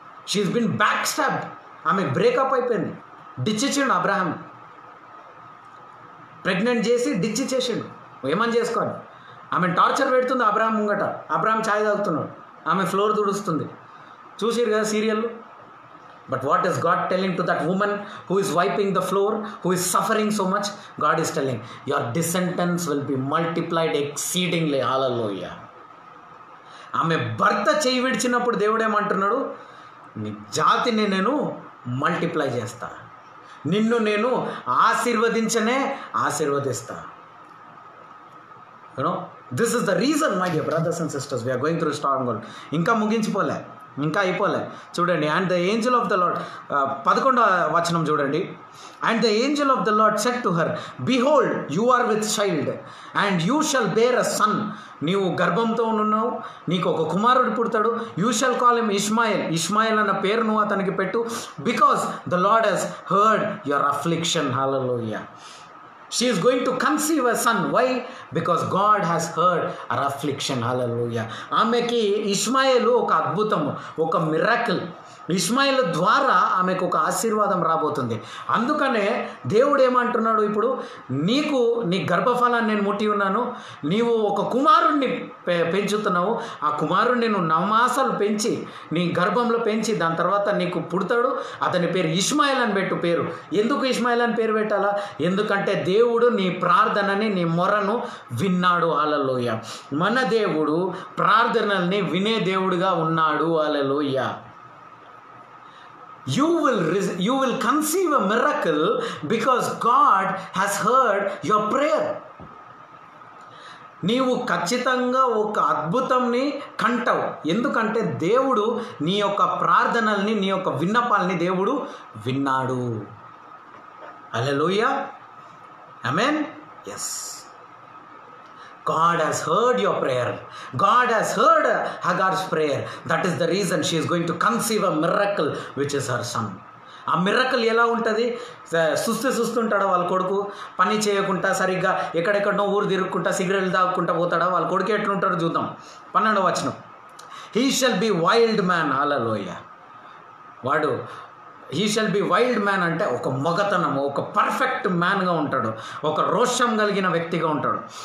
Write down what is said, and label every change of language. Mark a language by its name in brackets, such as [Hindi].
[English] She is been back stab. [Telugu] ఆమె breakup అయిపోయింది. Ditch ఇచ్చిండు అబ్రహాం. ప్రెగ్నెంట్ చేసి డిచ్ ఇచ్చేసిండు. నువ్వు ఏమని చేసుకోండి. ఆమెను టార్చర్ పెడుతుంది అబ్రహాం ముంగట. అబ్రహాం ఛాయ్ తాగుతున్నాడు, ఆమె ఫ్లోర్ తుడుస్తుంది. చూసిరు కదా serial. [English] But what is God telling to that woman who is wiping the floor, who is suffering so much? God is telling, your descendants will be multiplied exceedingly. Hallelujah. [Telugu] ఆమె భర్త చేయి విడిచినప్పుడు దేవుడు ఏమంటున్నాడు? నీ జాతిని నేను మల్టిప్లై చేస్తా, నిన్ను నేను ఆశీర్వదించనే ఆశీర్వదిస్తా. [English] This is the reason my dear brothers and sisters, we are going through strong gold. [Telugu] ఇంకా ముగించిపోలే. ఇంకా అయిపోలే చూడండి. [English] and the angel of the Lord [Telugu] 11వ వచనం చూడండి. [English] And the angel of the Lord said to her, behold you are with child and you shall bear a son. [Telugu] నీవు గర్భంతో ఉన్నావు, నీకు ఒక కుమారుడు పుడతాడు. [English] You shall call him Ishmael. [Telugu] ఇష్మాయల్ అన్న పేరు నువ్వు అతనికి పెట్టు. [English] Because the Lord has heard your affliction. Hallelujah. She is going to conceive a son. Why? Because God has heard her affliction. Hallelujah. [Telugu] ఆమెకి ఇష్మాయేలు ఒక అద్భుతము, ఒక మిరాకిల్. ఇష్మాయేలు ద్వారా ఆమెకు ఒక ఆశీర్వాదం రాబోతుంది. అందుకనే దేవుడు ఏమంటున్నాడు, ఇప్పుడు నీ గర్భఫలాన్ని నేను ముట్టి ఉన్నాను, నీవు ఒక కుమారుణ్ణి పెంచుతున్నావు. ఆ కుమారుణ్ణి నువ్వు 9 మాసాలు పెంచి నీ గర్భంలో పెంచి దాని తర్వాత నీకు పుడతాడు. అతని పేరు ఇష్మాయేల్ అని పెట్టు పేరు. ఎందుకు ఇష్మాయేల్ అని పేరు పెట్టాలా? ఎందుకంటే దేవుడు నీ ప్రార్థనని, నీ మొరను విన్నాడు. హల్లెలూయా. మన దేవుడు ప్రార్థనల్ని వినే దేవుడుగా ఉన్నాడు. హల్లెలూయా. [English] You will conceive a miracle because God has heard your prayer. [Telugu] నీవు ఖచ్చితంగా ఒక అద్భుతంని కంటావు. ఎందుకంటే దేవుడు నీ యొక్క ప్రార్థనల్ని, నీ యొక్క విన్నపాలని దేవుడు విన్నాడు. హల్లెలూయా. ఆమేన్. [English] yes, God has heard your prayer. God has heard Hagar's prayer. That is the reason she is going to conceive a miracle which is her son. [Telugu] ఆ మిరకల్ ఎలా ఉంటుంది? సుస్తుంటాడా వాళ్ళ కొడుకు? పని చేయకుండా సరిగ్గా ఎక్కడెక్కడనో ఊరు తిరుగుకుంటా సిగరెట్లు తాగుకుంటా పోతాడా? వాళ్ళ కొడుకు ఎట్లుంటాడో చూద్దాం. 12వ వచనం. [English] He shall be wild man. [Telugu] హల్లెలూయా. వాడు [English] he shall be wild man [Telugu] అంటే ఒక మొగతనము, ఒక పర్ఫెక్ట్ మ్యాన్గా ఉంటాడు, ఒక రోషం కలిగిన వ్యక్తిగా ఉంటాడు.